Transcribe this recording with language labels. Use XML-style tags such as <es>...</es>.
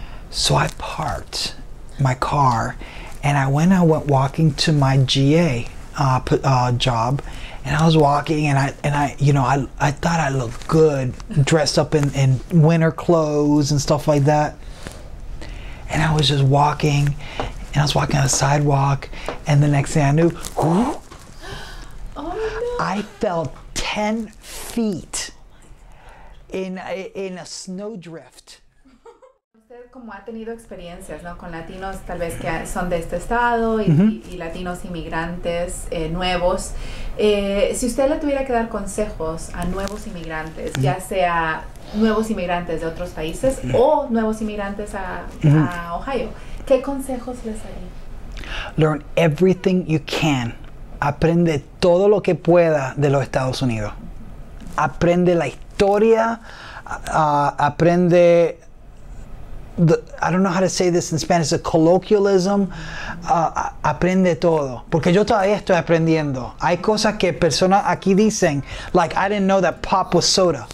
<en>So I parked my car, and I went walking to my GA job, and I was walking, and I thought I looked good, dressed up in winter clothes and stuff like that. And I was just walking, and I was walking on the sidewalk, and the next thing I knew, whoo, I fell 10 feet in a snowdrift.</en> <es>Usted como ha tenido experiencias, ¿no? Con latinos tal vez que son de este estado y latinos inmigrantes nuevos. Si usted le tuviera que dar consejos a nuevos inmigrantes, ya sea nuevos inmigrantes de otros países o nuevos inmigrantes a Ohio, ¿qué consejos les daría?</es> <en>Learn everything you can.</en> <es>Aprende todo lo que pueda de los Estados Unidos. Aprende la historia, aprende,</es> <en>I don't know how to say this in Spanish, the colloquialism,</en> <es>aprende todo. Porque yo todavía estoy aprendiendo. Hay cosas que personas aquí dicen,</es> <en>like I didn't know that pop was soda.</en>